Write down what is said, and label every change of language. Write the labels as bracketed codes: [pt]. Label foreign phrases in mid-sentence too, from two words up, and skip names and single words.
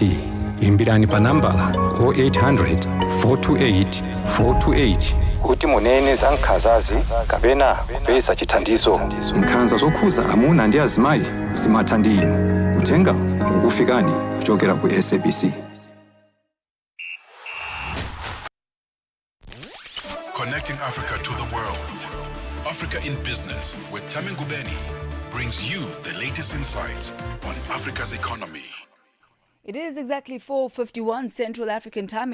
[ny] Imbirani pa nambala 0800 428 428 kuti munene za nkhanzazi kapena kupeza chithandizo. Nkhanza zokhuza amuna ndi azimayi zimatha ndi inu. Uthenga ukufikani kuchokera ku SABC. [en] Connecting Africa to the world. Africa in Business with Thami Ngubeni brings you the latest insights on Africa's economy. It is exactly 4:51 Central African time.